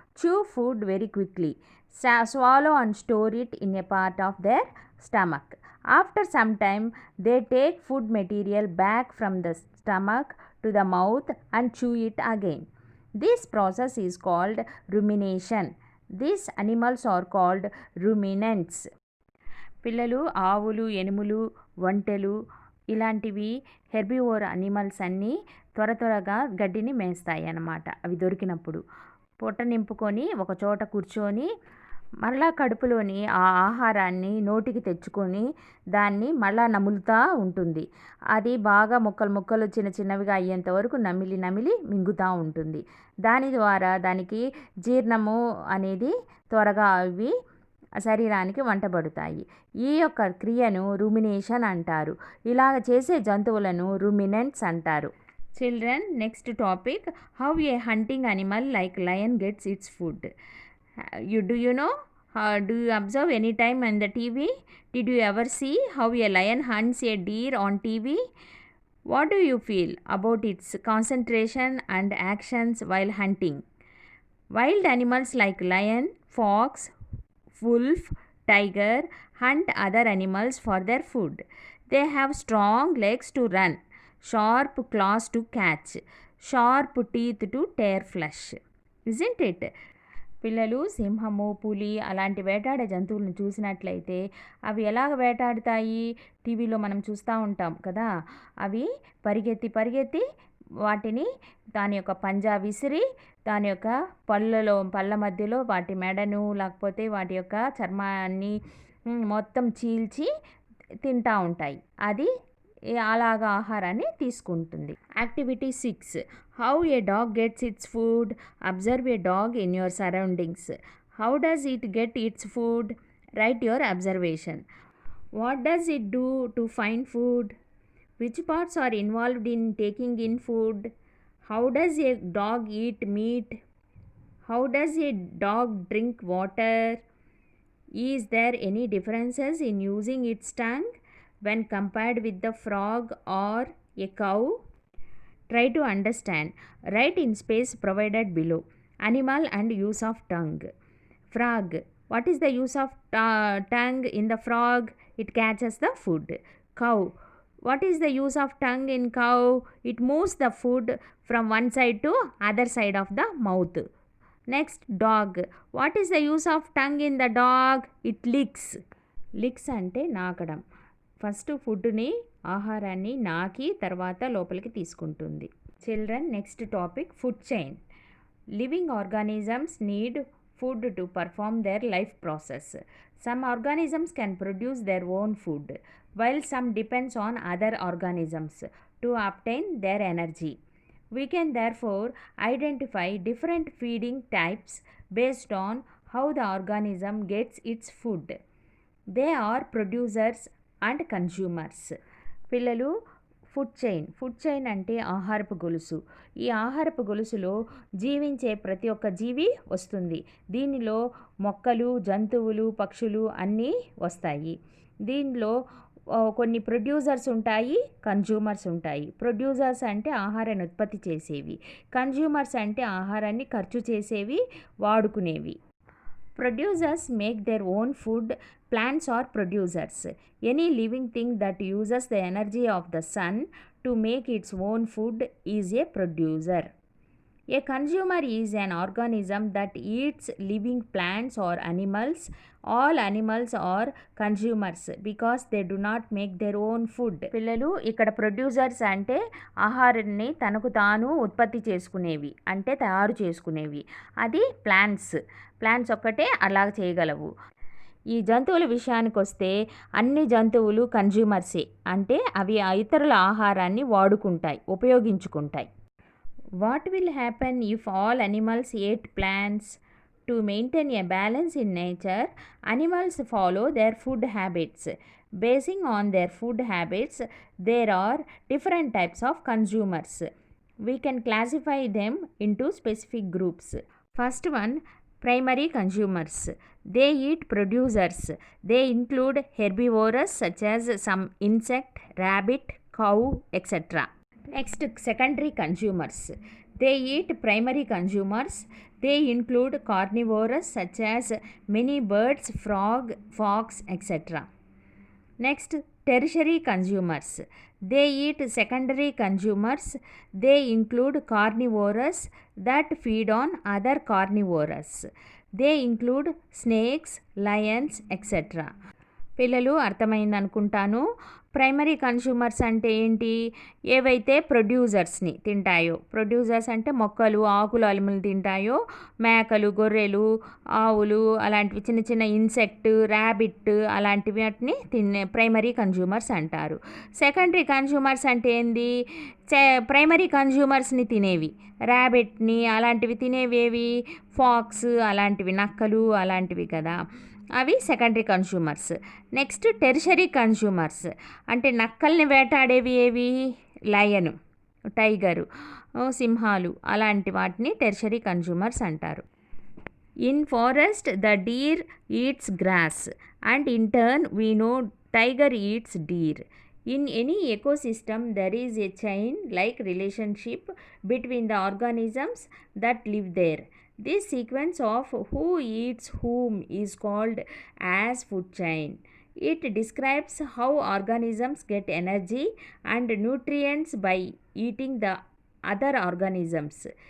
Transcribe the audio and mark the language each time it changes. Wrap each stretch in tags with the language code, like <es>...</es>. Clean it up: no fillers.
<en>chew food very quickly, swallow and store it in a part of their stomach. After some time, they take food material back from the stomach to the mouth and chew it again. This process is called rumination. These animals are called ruminants.</en> <te>పిల్లలు ఆవులు, ఎనుములు, ఒంటెలు ఇలాంటివి herbivore animals అన్నీ త్వరగా గడ్డిని మేస్తాయి అన్నమాట. అవి దొరికినప్పుడు పొట్ట నింపుకొని ఒక చోట కూర్చొని మరలా కడుపులోని ఆ ఆహారాన్ని నోటికి తెచ్చుకొని దాన్ని మళ్ళా నములుతూ ఉంటుంది. అది బాగా ముక్కలు చిన్నవిగా అయ్యేంత వరకు నమిలి మింగుతూ ఉంటుంది. దాని ద్వారా దానికి జీర్ణము అనేది త్వరగా అవి శరీరానికి వంటబడతాయి. ఈ యొక్క క్రియను రుమినేషన్ అంటారు. ఇలాగ చేసే జంతువులను రుమినెంట్స్ అంటారు.</te> <en>Children, next topic, how a hunting animal like lion gets its food. Do you know? Do you observe any time on the TV? Did you ever see how a lion hunts a deer on TV? What do you feel about its concentration and actions while hunting? Wild animals like lion, fox, wolf, tiger hunt other animals for their food. They have strong legs to run, sharp claws to catch, sharp teeth to tear flesh. Isn't it?</en> <te>పిల్లలు సింహము, పులి అలాంటి వేటాడే జంతువులను చూసినట్లయితే అవి ఎలాగ వేటాడుతాయి? టీవీలో మనం చూస్తూ ఉంటాం కదా. అవి పరిగెత్తి వాటిని దాని యొక్క పంజా విసిరి దాని యొక్క పళ్ళ మధ్యలో వాటి మెడను లేకపోతే వాటి యొక్క చర్మాన్ని మొత్తం చీల్చి తింటూ ఉంటాయి. అది అలాగా ఆహారాన్ని తీసుకుంటుంది. Activity 6.</te> <en>How a dog gets its food. Observe a dog in your surroundings. How does it get its food? Write your observation. What does it do to find food? Which parts are involved in taking in food? How does a dog eat meat? How does a dog drink water? Is there any differences in using its tongue when compared with the frog or a cow? Try to understand. Write in space provided below. Animal and use of tongue. Frog. What is the use of tongue in the frog? It catches the food. Cow. What is the use of tongue in cow? It moves the food from one side to other side of the mouth. Next, dog. What is the use of tongue in the dog? It licks.</en> <te>Licks అంటే నాకడం. First ఫుడ్ని ఆహారాన్ని నాకి తర్వాత లోపలికి తీసుకుంటుంది.</te> <en>Children, next topic food chain. Living organisms need food to perform their life process. Some organisms can produce their own food, while some depends on other organisms to obtain their energy. We can therefore identify different feeding types based on how the organism gets its food. They are producers and consumers.</en> <te>పిల్లలు, food chain అంటే ఆహారపు గొలుసు. ఈ ఆహారపు గొలుసులో జీవించే ప్రతి ఒక్క జీవి వస్తుంది. దీనిలో మొక్కలు, జంతువులు, పక్షులు అన్నీ వస్తాయి. దీనిలో కొన్ని ప్రొడ్యూసర్స్ ఉంటాయి, కన్జ్యూమర్స్ ఉంటాయి. ప్రొడ్యూసర్స్ అంటే ఆహారాన్ని ఉత్పత్తి చేసేవి. కన్జ్యూమర్స్ అంటే ఆహారాన్ని ఖర్చు చేసేవి, వాడుకునేవి.</te> <en>Producers make their own food. Plants are producers. Any living thing that uses the energy of the sun to make its own food is a producer. A consumer is an organism that eats living plants or animals. All animals are consumers because they do not make their own food.</en> <te>పిల్లలు, ఇక్కడ producers అంటే ఆహారాన్ని తనకు తాను ఉత్పత్తి చేసుకునేవి, అంటే తయారు చేసుకునేవి. అది ప్లాంట్స్ ఒక్కటే అలా చేయగలవు. ఈ జంతువుల విషయానికి వస్తే అన్ని జంతువులు కన్జ్యూమర్సే, అంటే అవి ఇతరుల ఆహారాన్ని వాడుకుంటాయి, ఉపయోగించుకుంటాయి.</te> <en>What will happen if all animals ate plants? To maintain a balance in nature, animals follow their food habits. Basing on their food habits, there are different types of consumers. We can classify them into specific groups. First one, primary consumers. They eat producers. They include herbivores such as some insect, rabbit, cow, etc. Next, secondary consumers. They eat primary consumers. They include carnivores such as many birds, frog, fox, etc. Next, tertiary consumers. They eat secondary consumers. They include carnivores that feed on other carnivores. They include snakes, lions, etc.</en> <te>పిల్లలు, అర్థమైంది అనుకుంటాను. Primary consumers అంటే ఏంటి? ఏవైతే ప్రొడ్యూసర్స్ని తింటాయో, producers అంటే మొక్కలు, ఆకులు, అలుములు తింటాయో, మేకలు, గొర్రెలు, ఆవులు, అలాంటివి చిన్న చిన్న ఇన్సెక్ట్, ర్యాబిట్ అలాంటివి వాటిని తినే ప్రైమరీ కన్స్యూమర్స్ అంటారు. సెకండరీ కన్స్యూమర్స్ అంటే ఏంది? ప్రైమరీ కన్స్యూమర్స్ని తినేవి, ర్యాబిట్ని అలాంటివి తినేవేవి, ఫాక్స్ అలాంటివి, నక్కలు అలాంటివి కదా, అవి secondary consumers. Next, tertiary consumers అంటే నక్కల్ని వేటాడేవి ఏవి? లయను, టైగరు, సింహాలు అలాంటి వాటిని టెరిషరీ కన్స్యూమర్స్ అంటారు.</te> <en>In forest the deer eats grass and in turn we know tiger eats deer. In any ecosystem, there is a chain-like relationship between the organisms that live there. This sequence of who eats whom is called as food chain. It describes how organisms get energy and nutrients by eating the other organisms.</en>